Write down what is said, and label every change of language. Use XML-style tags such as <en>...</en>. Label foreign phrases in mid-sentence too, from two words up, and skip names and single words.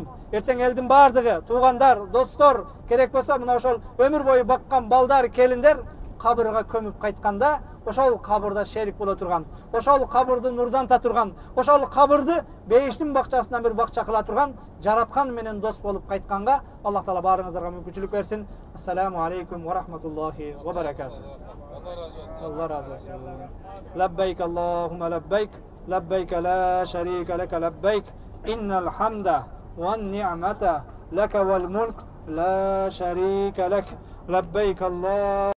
<ky>Эртең элдин бардыгы, туугандар, достор, керек болсо мына ошол өмүр бою баккан балдар, келиндер кабырга көмүп кайтканда, ошол кабырда шерик боло турган, ошол кабырды нурданта турган, ошол кабырды бейиштин бакчасынан бир бакча кыла турган жараткан менен дос болуп кайтканга Аллах Таала баарыңыздарга мүмкүнчүлүк берсин.</ky> <ar>السلام عليكم ورحمة الله وبركاته.</ar> <tr>Allah razı olsun.</tr> <ar>لبيك اللهم لبيك. لبيك لا شريك لك لبيك. إن الحمد والنعمة لك والملك لا شريك لك. لبيك الله.</ar>